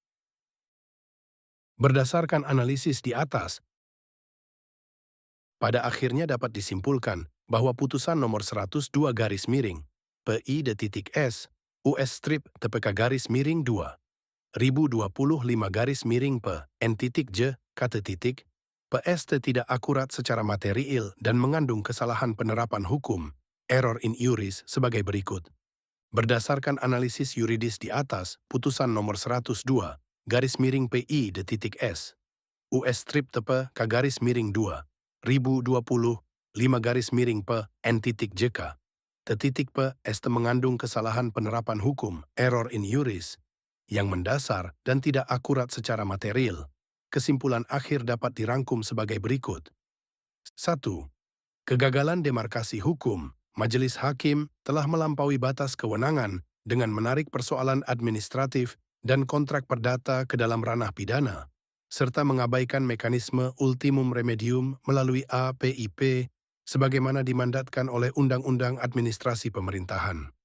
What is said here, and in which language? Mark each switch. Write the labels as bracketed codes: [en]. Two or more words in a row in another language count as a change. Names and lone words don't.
[id] Berdasarkan analisis di atas, pada akhirnya dapat disimpulkan bahwa putusan nomor 102 garis miring PI.S US strip TPK garis miring 2 1025 garis miring N.J kata titik PST tidak akurat secara material dan mengandung kesalahan penerapan hukum [la] error in iuris [id] sebagai berikut. Berdasarkan analisis yuridis di atas, putusan nomor 102 garis miring PI.S US strip TPK garis miring 2 1025 garis miring N.JK P ST mengandung kesalahan penerapan hukum, [la] error in iuris, [id] yang mendasar dan tidak akurat secara material. Kesimpulan akhir dapat dirangkum sebagai berikut. 1. Kegagalan demarkasi hukum, Majelis Hakim telah melampaui batas kewenangan dengan menarik persoalan administratif dan kontrak perdata ke dalam ranah pidana, serta mengabaikan mekanisme [la] ultimum remedium [id] melalui APIP sebagaimana dimandatkan oleh Undang-Undang Administrasi Pemerintahan.